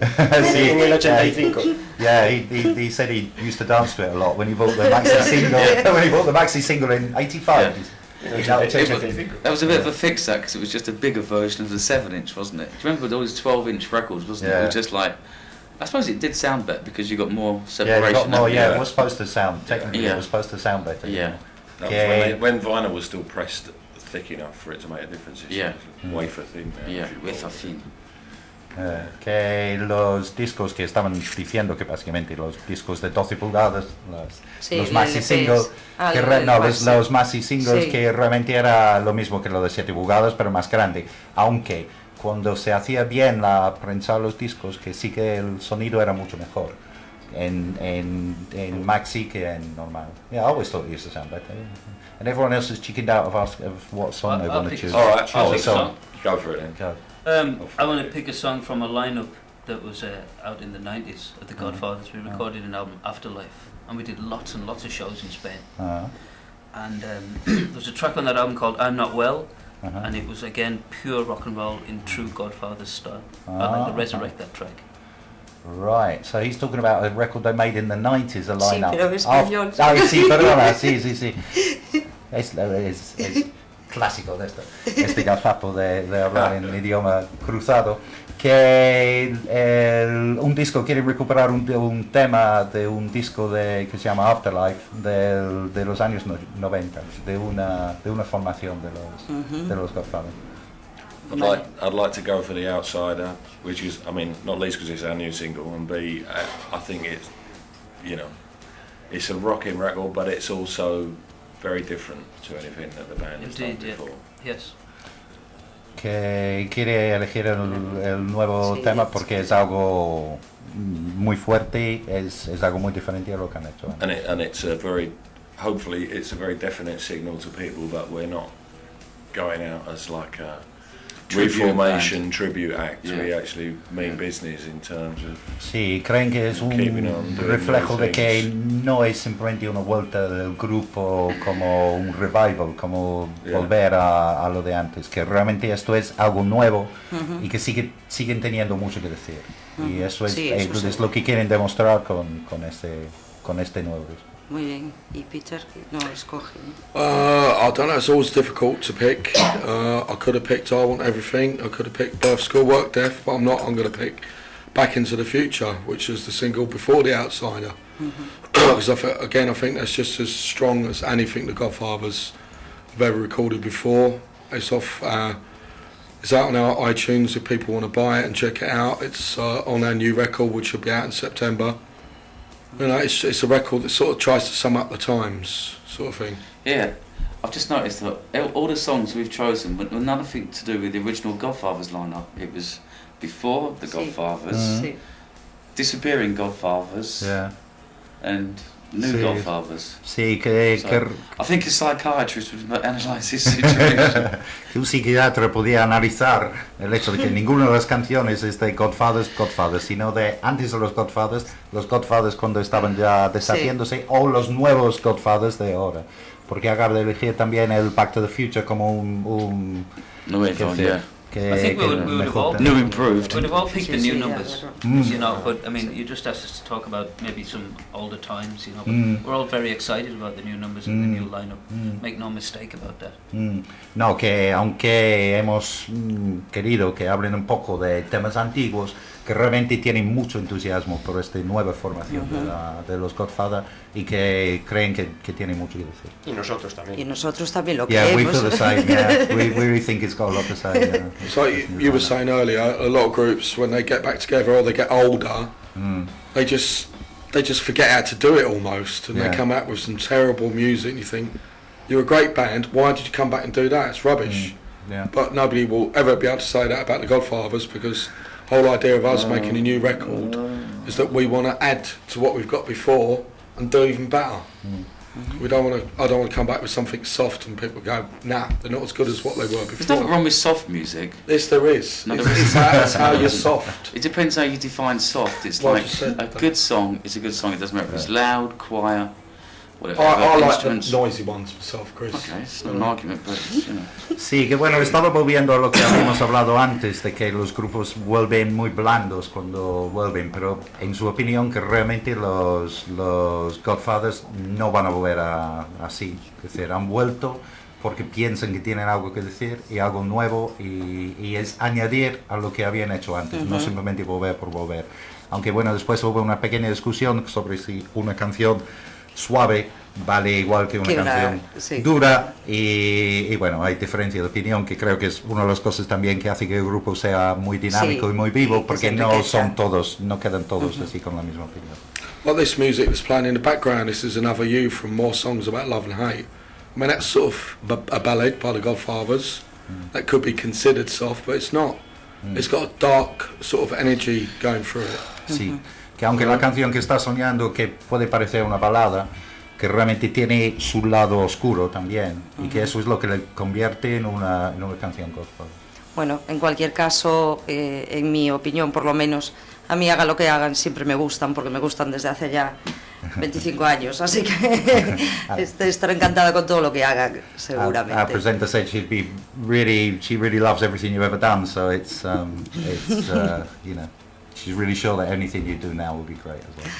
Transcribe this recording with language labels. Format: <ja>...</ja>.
<es>Sí. En el 85.</es> <en>Yeah, he said he used to dance to it a lot when he bought the maxi single. When he bought the maxi single in '85.</en> <es>En el</es> <en>Yeah.</en> <es>85.</es> <en>That was a bit of a fix, that, because it was just a bigger version of the 7-inch, wasn't it? Do you remember those 12-inch records, wasn't it? It was just like, I suppose it did sound better because you got more Yeah, separation. you got more. hadn't Yeah, you? it was supposed to sound technically. Yeah. It was supposed to sound better. Yeah. That was Yeah. when vinyl was still pressed thick enough for it to make a difference. It's Yeah. wafer thin now. Yeah, if you with will. a thing.</en> <es>Que los discos que estaban diciendo que básicamente los discos de 12 pulgadas, Sí, los maxi LPs. singles, que el maxi. los maxi singles Sí. que realmente era lo mismo que lo de 7 pulgadas pero más grande, aunque cuando se hacía bien la prensar los discos, que sí que el sonido era mucho mejor en maxi que en normal.</es> <en>Yeah, I always thought it used to sound better. And everyone else is chickened out of what song they I'll want to pick a choose. song. All right, I'll oh, pick a so song. go for it then. Go. I want to pick a song from a lineup that was out in the 90s at the Godfathers. We recorded an album, Afterlife, and we did lots and lots of shows in Spain. And there was a track on that album called I'm Not Well, and it was again pure rock and roll in true Godfathers style. I'd like to resurrect that track. Right, so he's talking about a record they made in the 90s, a lineup.</en> <es>pero en español. Sí, perdona, sí. clásico de este gazapo de hablar en idioma cruzado, que un disco quiere recuperar un tema de un disco que se llama Afterlife de los años 90, de una formación de los Godfathers.</es> <en>I'd like to go for the Outsider, which is, I mean, not least because it's our new single, and B, I think it's, you know, it's a rocking record, but it's also very different to anything that the band has done before. Yes.</en> <es>Que quiere elegir el nuevo tema porque es algo muy fuerte, es algo muy diferente a lo que han hecho.</es> <en>And it's hopefully it's a very definite signal to people that we're not going out as like a reformation tribute act. Yeah. We actually mean business in terms of.</en> <es>Sí, creen que es un reflejo de que no es simplemente una vuelta del grupo como un revival, como volver a lo de antes, que realmente esto es algo nuevo y que siguen teniendo mucho que decir. Y eso es lo que quieren demostrar con este nuevo disco. Muy bien. ¿Y Peter? No, escoge.</es> <en>I don't know, it's always difficult to pick. I could have picked I Want Everything, I could have picked Birth, School, Work, Death, but I'm not. I'm going to pick Back Into the Future, which is the single before The Outsider. Because I think that's just as strong as anything the Godfathers have ever recorded before. It's it's out on our iTunes if people want to buy it and check it out. It's on our new record, which will be out in September. You know, it's a record that sort of tries to sum up the times, sort of thing. Yeah, I've just noticed that all the songs we've chosen were nothing to do with the original Godfathers lineup. It was before the Godfathers, disappearing Godfathers, and new Godfathers.</en> <es>Sí,</es> <en>I think a psychiatrist would analyse this situation.</en> <es>Que un psiquiatra podía analizar el hecho de que ninguna de las canciones es de Godfathers, sino de antes de los Godfathers cuando estaban ya deshaciéndose, o los nuevos Godfathers de ahora. Porque acaba de elegir también el Back to the Future como un</es> <en>I think we would have all new improved. We'd have all picked the new numbers, you know. But I mean, you just asked us to talk about maybe some older times, you know. But we're all very excited about the new numbers and the new lineup. Make no mistake about that.</en> <es>No, que aunque hemos querido que hablen un poco de temas antiguos, que realmente tienen mucho entusiasmo por esta nueva formación de los Godfathers y que creen que tiene mucho que decir. Y nosotros también. Y nosotros también lo creemos.</es> <en>We feel the same. Yeah, we really think it's got a lot to say. Yeah. It's like you were saying earlier. A lot of groups, when they get back together or they get older, they just forget how to do it almost, and they come out with some terrible music. And you think, you're a great band. Why did you come back and do that? It's rubbish. Yeah. But nobody will ever be able to say that about the Godfathers, because the whole idea of us making a new record is that we want to add to what we've got before and do even better. I don't want to come back with something soft and people go, nah, they're not as good as what they were before. There's nothing wrong with soft music. Yes, there is. No, That's how you're soft. It depends how you define soft. It's like a good song is a good song. It doesn't matter if it's loud, quiet, whatever. I like the noisy ones myself, Chris. Okay, it's not an argument, but you know.</en> <es>Sí, que bueno, estaba volviendo a lo que habíamos hablado antes, de que los grupos vuelven muy blandos cuando vuelven, pero en su opinión que realmente los Godfathers no van a volver así. Es decir, han vuelto porque piensan que tienen algo que decir y algo nuevo y es añadir a lo que habían hecho antes, no simplemente volver por volver. Aunque bueno, después hubo una pequeña discusión sobre si una canción suave vale igual que una canción dura y bueno, hay diferencia de opinión, que creo que es una de las cosas también que hace que el grupo sea muy dinámico y muy vivo, porque no quedan todos así con la misma opinión.</es> <en>Like this music that's playing in the background, this is Another You from More Songs About Love and Hate. I mean, that's sort of a ballad by the Godfathers that could be considered soft, but it's not. It's got a dark sort of energy going through it.</en> <es>Sí, que aunque la canción que está soñando, que puede parecer una balada, que realmente tiene su lado oscuro también, y que eso es lo que le convierte en una canción Godfather. Bueno, en cualquier caso, en mi opinión, por lo menos, a mí haga lo que hagan, siempre me gustan, porque me gustan desde hace ya 25 años, así que estaré encantada con todo lo que hagan, seguramente.</es> <en>Our presenter said she really loves everything you've ever done, so it's you know, she's really sure that anything you do now will be great as well.</en>